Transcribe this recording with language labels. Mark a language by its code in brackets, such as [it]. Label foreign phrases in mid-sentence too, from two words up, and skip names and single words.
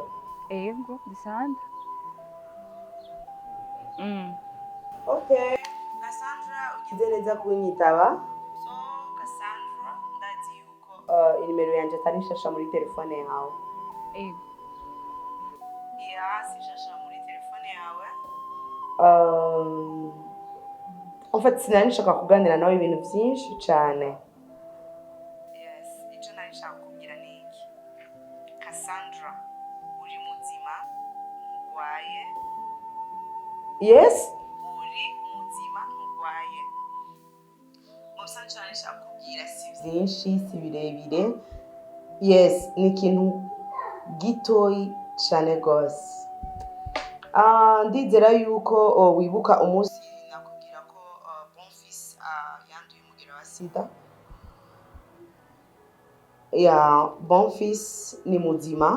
[rn] Ego, di Sandra. Okay. Cassandra ugize neza kunyitaba. So Cassandra ndazi yuko inimero yanje atari nshasha muri telefone yawe. Ego. Yeah, si nshasha muri telefone yawe. [fr] En fait [rn] sinari nshaka kuganira nawe ibintu byinshi cyane. Yes, icyo nari nshaka kubwira ni iki. Cassandra uri muzima urwaye. Yes? Uri muzima urwaye. Musa nshaka nshaka kubwira si byinshi si birebire. Yes, ni ikintu gitoyi cyane gose. Ndizera yuko wibuka umunsi nakubwira ko Bonfils yanduye umugera wa sida. Ya Bonfils ni muzima.